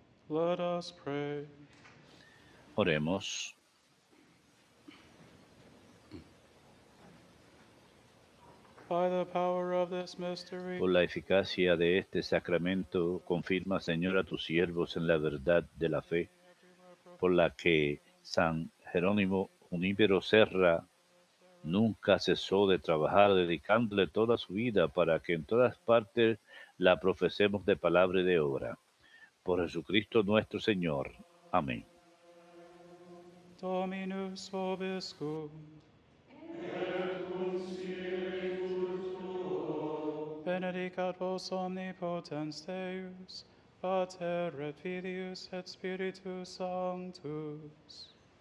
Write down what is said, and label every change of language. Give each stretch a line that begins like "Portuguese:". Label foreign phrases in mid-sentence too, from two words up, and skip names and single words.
English: Let us pray.
Spanish: Oremos.
English: By the power of this mystery,
Spanish: Por la eficacia de este sacramento, confirma, Señor, a tus siervos en la verdad de la fe, por la que San Jerónimo Junípero Serra nunca cesó de trabajar, dedicándole toda su vida para que en todas partes la profesemos de palabra y de obra. Por Jesucristo nuestro Señor. Amén.
Latin: Dominus vobiscum. Benedicat vos omnipotens Deus, Pater et Filius et Spiritus Sanctus.